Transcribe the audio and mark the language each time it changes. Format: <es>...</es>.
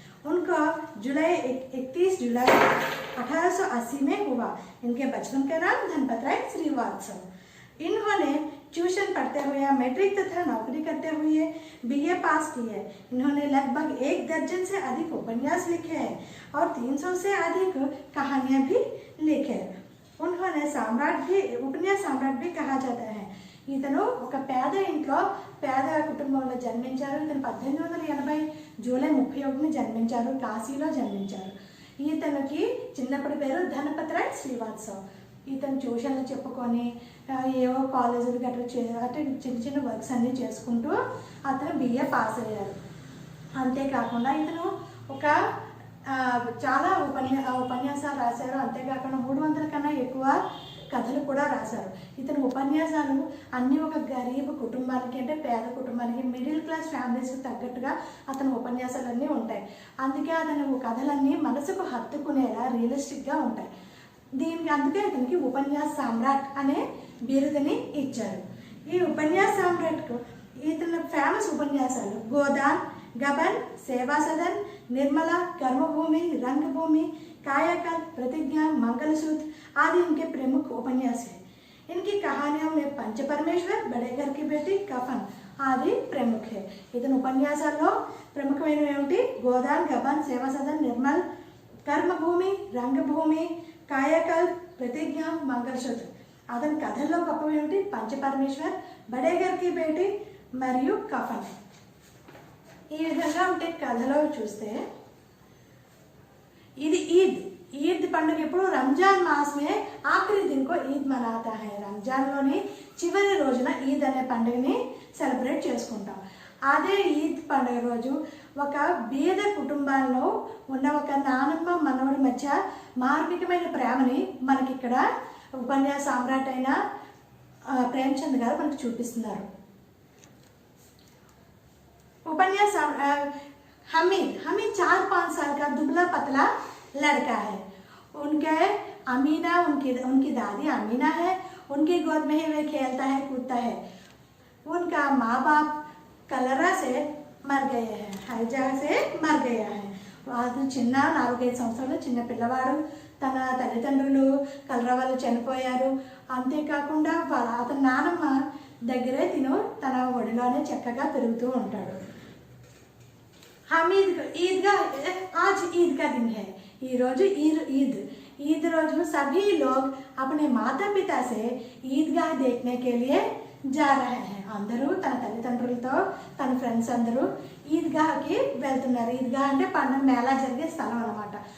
<hi>उनको 31 जुलाई 1880 में हुआ। इनके बचपन का नाम धनपत राय श्रीवास्तव। इन्होंने ट्यूशन पढ़ते हुए या मैट्रिक तथा नौकरी करते हुए बीए पास की है। इन्होंने लगभग 1 दर्जन से अधिक उपन्यास लिखे हैं और 300 से अधिक कहानियां भी लिखे हैं। उन्होंने साम्राट भी, उपन्यास साम्राट भी कहा जाता है।</hi> <te>ఇతను ఒక పేద ఇంట్లో పేద కుటుంబంలో జన్మించారు. ఇతను 1880 జూలై 31న జన్మించారు. కాశీలో జన్మించారు. ఇతనికి చిన్నప్పటి పేరు ధనపతిరాయ్ శ్రీవాత్సవ్. ఇతను ట్యూషన్లు చెప్పుకొని ఏవో కాలేజీలు గట్రా అంటే చిన్న చిన్న వర్క్స్ అన్నీ చేసుకుంటూ అతను బిఏ పాస్ అయ్యారు. అంతేకాకుండా ఇతను ఒక చాలా ఉపన్యాసాలు రాశారు. అంతేకాకుండా 300 కన్నా ఎక్కువ కథలు కూడా రాశారు. ఇతని ఉపన్యాసాలు అన్నీ ఒక గరీబ్ కుటుంబానికి, అంటే పేద కుటుంబానికి, మిడిల్ క్లాస్ ఫ్యామిలీస్కి తగ్గట్టుగా అతని ఉపన్యాసాలన్నీ ఉంటాయి. అందుకే అతని కథలన్నీ మనసుకు హత్తుకునేలా రియలిస్టిక్గా ఉంటాయి. అందుకే ఇతనికి ఉపన్యాస సామ్రాట్ అనే బిరుదుని ఇచ్చారు. ఈ ఉపన్యాస సామ్రాట్కు ఇతని ఫేమస్ ఉపన్యాసాలు</te> <hi>గోదాన్, गबन, सेवा सदन, निर्मला, कर्मभूमि, रंगभूमि, कायाकल्प, प्रतिज्ञा, मंगलसूत्र आदि इनके प्रमुख उपन्यास हैं। इनकी कहानियों में पंच परमेश्वर, बड़े घर की बेटी, कफन आदि प्रमुख है।</hi> <te>इतने उपन्यासाల్లో ప్రముఖమైనవి ఏమిటి? గోదాన్, గబన్, సేవా సదన్, నిర్మల్, కర్మభూమి, రంగభూమి, కాయకల్ప్, ప్రతిజ్ఞ, మంగళసూత్ర. అతని కథల్లో గొప్పవి ఏమిటి? పంచపరమేశ్వర్, బడే ఘర్ కి బేటీ మరియు కఫన్. ఈ విధంగా ఉంటే కథలో చూస్తే ఇది ఈద్ పండుగ ఎప్పుడు</te> <hi>రంజాన్ మాస్ మే ఆఖరి దిన్ కో ఈద్ మనాతా హై.</hi> <te>రంజాన్లోని చివరి రోజున ఈద్ అనే పండుగని సెలబ్రేట్ చేసుకుంటాం. అదే ఈద్ పండుగ రోజు ఒక బీద కుటుంబాల్లో ఉన్న ఒక నానమ్మ మనవడి మధ్య మార్మికమైన ప్రేమని మనకి ఇక్కడ ఉపన్యాస సామ్రాట్ అయిన ప్రేమచంద్ గారు మనకు చూపిస్తున్నారు.</te> <hi>उपन्यास हमीद 4-5 साल का दुबला पतला लड़का है. उनके अमीना उनकी दादी अमीना है. उनकी गोद में ही वह खेलता है, कूदता है. उनका माँ बाप कलरा से मर गए हैं, हैजा से मर गया है.</hi> <te>వాళ్ళు చిన్న 4-5 సంవత్సరాలు చిన్న పిల్లవాడు. తన తల్లిదండ్రులు కలరా వల్ల చనిపోయారు. అంతేకాకుండా అతని నానమ్మ దగ్గరే తన ఒడిలోనే చక్కగా పెరుగుతూ ఉంటాడు.</te> <hi>हमीद ईदगाह आज ईद का दिन है. ये रोज ईद रोज सभी लोग अपने माता पिता से ईदगाह देखने के लिए जा रहे हैं.</hi> <te>अंदरू तन तल्लिదండ్రులతో తన ఫ్రెండ్స్ అందరూ ఈద్గాహ్కి వెళ్తున్నారు. ఈద్గాహ్ అంటే పండుగ మేళా జరిగే స్థలం అన్నమాట.</te>